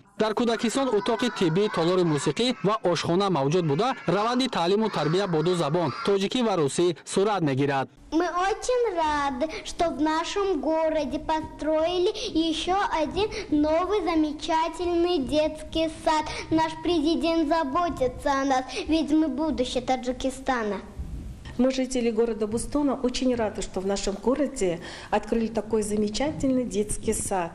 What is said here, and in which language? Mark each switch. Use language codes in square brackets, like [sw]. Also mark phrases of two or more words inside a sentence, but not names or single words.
[fa] در کودکستان اتاق طبی، تالار موسیقی و آشخانه موجود بوده روند تعلیم و تربیت با 2 زبان تاجیکی و روسی صورت میگیرد. [ru] Мы очень рады, что в нашем городе построили еще один новый замечательный детский сад. Наш президент заботится о нас, ведь мы будущее Таджикистана. Мы, жители города Бустона, очень рады, что в нашем городе открыли такой замечательный детский сад.